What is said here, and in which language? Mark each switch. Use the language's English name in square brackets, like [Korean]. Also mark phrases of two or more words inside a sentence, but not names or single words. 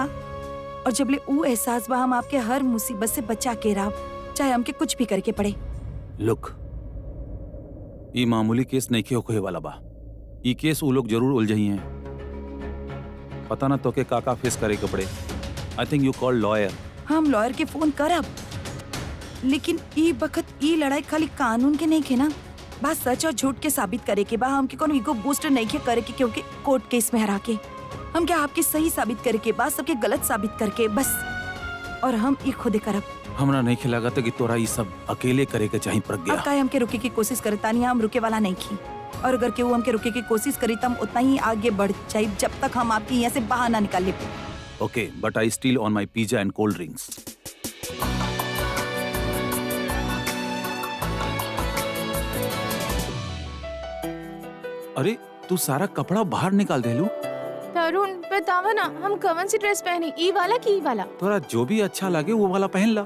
[Bhojpuri] और जबले ऊ एहसास बा हम आपके हर मुसीबत से बचा के राव, चाहे हमके कुछ भी करके पड़े। लुक, ये मामूली केस नहीं होखे वाला बा। ये केस वो लोग जरूर उलझई हैं। पता ना तो के काका फेस करे के पड़े। [English] I think you call lawyer. [Bhojpuri] हम लॉयर के फोन करब, लेकिन ई बखत ई लड़ाई खाली कानून के नहीं खे ना, बात सच और झूठ के साबित करे के बा। हमके कोनो ईगो बूस्ट नहीं खे करे के, क्योंकि कोर्ट केस में हरा के हम क्या आपके सही साबित करे के बाद सबके गलत साबित करके बस। और हम ई खुद करब। हमरा नहीं खिलागा कि तोरा ये सब अकेले करे के चाहिए प्रज्ञा। अब काहे हमके रुके की कोशिश करता नहीं, हम रुके वाला नहीं की। और अगर केहू हमके रुके की कोशिश करी तो हम उतना ही आगे बढ़ जाए जब तक हम आपके यहाँ से बाहर ना निकाल ले। [English] OK, but I still on my pizza and cold drinks. [Bhojpuri] अरे तू सारा कपड़ा बाहर निकाल दे लू। तरुण बतावा ना, हम कौन सी ड्रेस पहने, ई वाला की ई वाला? तोरा जो भी अच्छा लगे वो वाला पहन ला।